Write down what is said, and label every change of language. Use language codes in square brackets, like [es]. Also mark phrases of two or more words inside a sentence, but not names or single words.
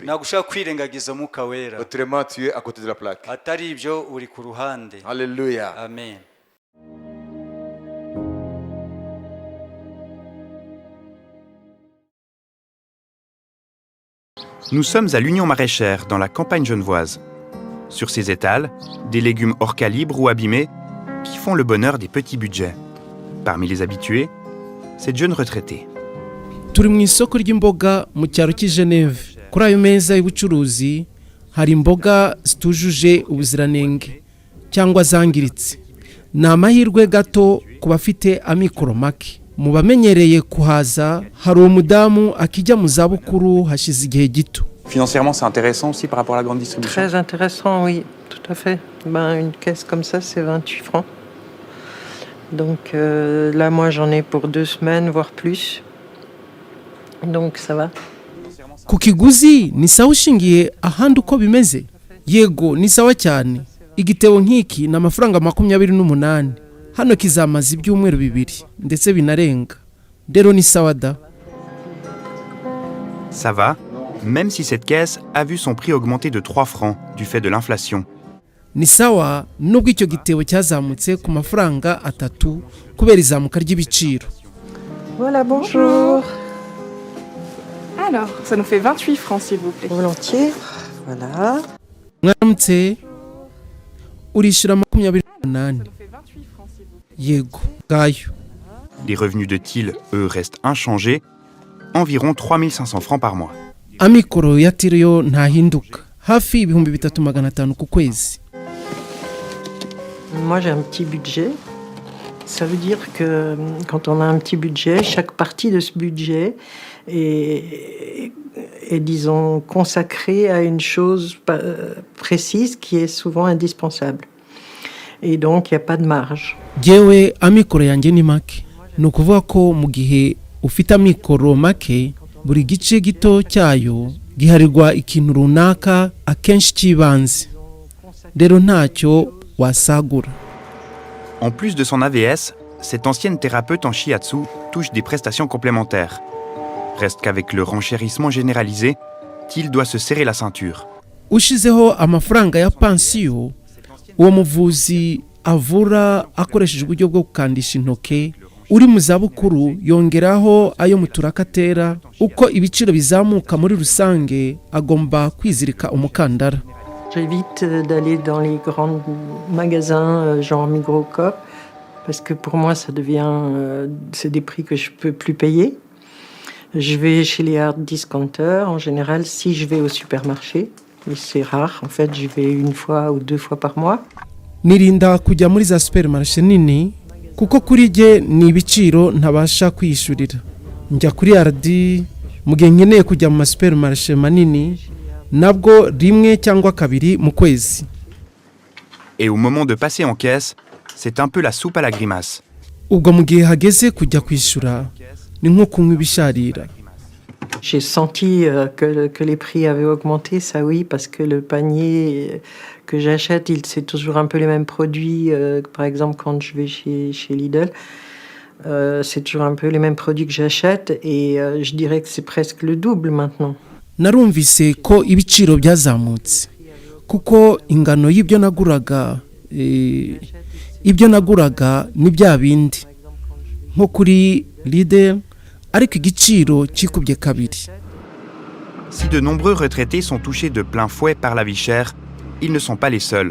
[rw] ntabwo ushobora kwirengagiza umwuka wera. [fr] Autrement, tu es à côté de la plaque. [rw] atari ibyo uri ku ruhande. Alléluia. Amen. [fr] Nous sommes à l'Union maraîchère, dans la campagne genevoise. Sur ces étals, des légumes hors calibre ou abîmés qui font le bonheur des petits budgets. Parmi les habitués, cette jeune retraitée. [rw] turi mu isoko ry'imboga mu cyaro cy'i Geneve. Kuri ayo meza y'ubucuruzi hari imboga zitujuje ubuziranenge cyangwa zangiritse. Ni amahirwe gato ku bafite amikoro make. Mu bamenyereye kuhaza hari umudamu akijya mu zabukuru hashize igihe gito. [fr] Financièrement, c'est intéressant aussi par rapport à la grande distribution. Très intéressant, oui, tout à fait. Une caisse comme ça, c'est 28 francs. Donc là, moi, j'en ai pour 2 semaines, voire plus. Donc ça va. [rw] Ku kiguzi ni sawa ushingiye ahandi uko bimeze? Yego ni sawa cyane. Igitebo nk'iki ni amafaranga 28. Hano kizamaza ibyumweru 2 ndetse binarenga. Rero ni sawa da. [fr] Ça va, même si cette caisse a vu son prix augmenter de 3 francs du fait de l'inflation. [rw] Ni sawa nubwo icyo gitebo cyazamutse ku mafaranga 3 kubera izamuka ry'ibiciro. [fr] Voilà, bonjour. Alors, ça nous fait 28 francs, s'il vous plaît. Volontiers. Voilà. [rw] Mwaramutse urishura 28. Yego, gayo. [fr] Les revenus de Thiel, eux, restent inchangés, environ 3500 francs par mois. [rw] Amikoro ya Tiriyo ntahinduka. Hafi 3500 ku kwezi. [fr] Moi, j'ai un petit budget. Ça veut dire que quand on a un petit budget, chaque partie de ce budget est disons, consacrée à une chose précise qui est souvent indispensable. Et donc, il n'y a pas de marge. [rw] Jewe amikoro yanjye ni make. Ni ukuvuga ko mu gihe ufite amikoro make, buri gice gito cyayo giharirwa ikintu runaka akenshi cy'ibanze rero ntacyo wasagura. [fr] En plus de son AVS, cette ancienne thérapeute en shiatsu touche des prestations complémentaires. Reste qu'avec le renchérissement généralisé, Thiel doit se serrer la ceinture. [rw] Ushizeho amafaranga ya pansiyo, uwo muvuzi avura akoresheje uburyo bwo gukandisha intoke, uri mu zabukuru yongeraho ayo mu turakatera. Uko ibiciro bizamuka muri rusange agomba kwizirika umukandara. [fr] J'évite d'aller dans les grands magasins genre Migros Coop parce que pour moi ça devient c'est des prix que je peux plus payer. Je vais chez les [en] hard discounters [fr] en général si je vais au supermarché, mais c'est rare en fait, j'y vais une fois ou 2 fois par mois. [rw] Nirinda kujya muri za supermarché nini kuko kuri je ni ibiciro ntabasha kwishurira. Njya kuri RD mugihe nkeneye kujya mu supermarché manini nabwo rimwe cyangwa kabiri mu kwezi. [fr] Et au moment de passer en caisse, c'est un peu la soupe à la grimace. [rw] Ubwo mu gihe hageze kujya kwishura ni nko kunywa ibisharira. [fr] J'ai senti que les prix avaient augmenté, ça oui, parce que le panier que j'achète, c'est toujours un peu les mêmes produits. Par exemple, quand je vais chez Lidl, c'est toujours un peu les mêmes produits que j'achète et je dirais que c'est presque le double maintenant. [rw] Narumvise ko ibiciro byazamutse kuko ingano y'ibyo naguraga ni bya bindi nko kuri Lidl ariko igiciro kikubye kabiri. [fr] Si de nombreux retraités sont touchés de plein fouet par la vie chère, ils ne sont pas les seuls.